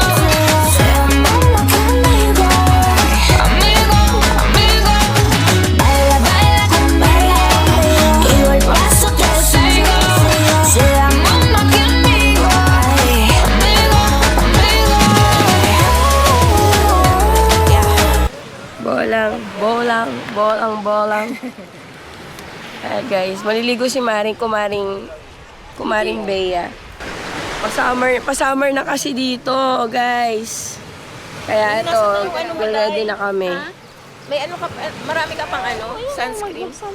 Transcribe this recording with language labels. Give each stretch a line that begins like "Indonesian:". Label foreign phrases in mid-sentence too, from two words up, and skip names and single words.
Spanish: Seamos más que amigos, amigos, amigos. Baila, baila conmigo, que yo el paso te sigo. Seamos más que amigos, amigos, amigos. Bolang.
Filipino: Ayan guys, maliligo si kumaring Bea. Pa-summer na kasi dito, guys. Kaya ito, ready na kami. May ano ka pa, marami ka pang ano, sunscreen.